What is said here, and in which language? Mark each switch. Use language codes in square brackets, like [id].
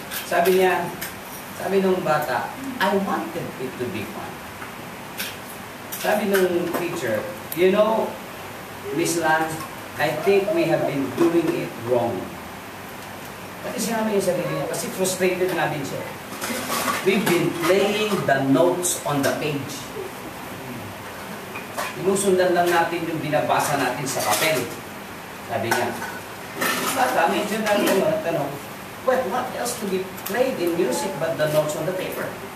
[tl] Sabi nung bata, [en] I wanted it to be fun. [tl] Sabi nung teacher, [en] you know, Miss Lan, I think we have been doing it wrong. [tl] Kasi sinabi niya sa sarili niya, kasi frustrated na din siya. [en] We've been playing the notes on the page. [tl] Inusundan lang natin yung binabasa natin sa papel. Sabi niya, bata, medyo nagtanong, [en] but what else to be played in music but the notes on the paper?